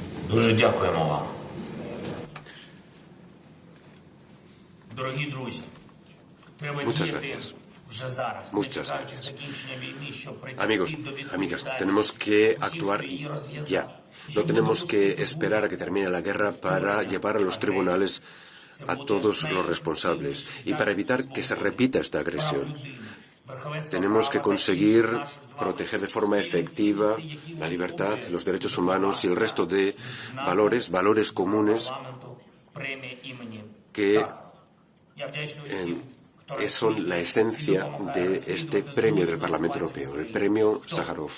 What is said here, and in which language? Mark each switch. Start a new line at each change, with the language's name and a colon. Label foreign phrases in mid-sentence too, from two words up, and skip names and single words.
Ukrainian: Дуже дякуємо вам. Дорогі друзі, треба діяти вже зараз, не чекаючи закінчення війни, щоб прийти до
Spanish: Amigas, tenemos que actuar ya. No tenemos que esperar a que termine la guerra para llevar a los tribunales a todos los responsables y para evitar que se repita esta agresión. Tenemos que conseguir proteger de forma efectiva la libertad, los derechos humanos y el resto de valores comunes que son la esencia de este premio del Parlamento Europeo, el Premio Sájarov.